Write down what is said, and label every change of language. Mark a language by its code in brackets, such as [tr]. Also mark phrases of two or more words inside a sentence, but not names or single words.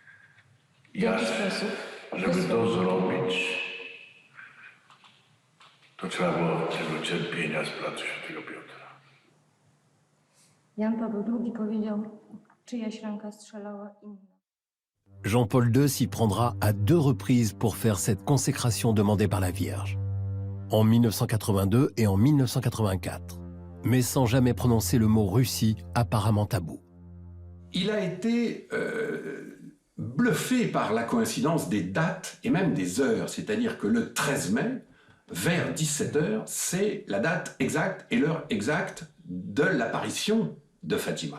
[pl] W jaki sposób? Żeby to zrobić, To trzeba było tylu cierpienia z placu Świętego Piotra. Jan Paweł II powiedział, czyjaś ręka strzelała inna. [fr] Jean-Paul II s'y prendra à 2 reprises pour faire cette consécration demandée par la Vierge, en 1982 et en 1984, mais sans jamais prononcer le mot Russie, apparemment tabou. Il a été bluffé par la coïncidence des dates et même des heures, c'est-à-dire que le 13 mai, vers 17h, c'est la date exacte et l'heure exacte de l'apparition de Fatima.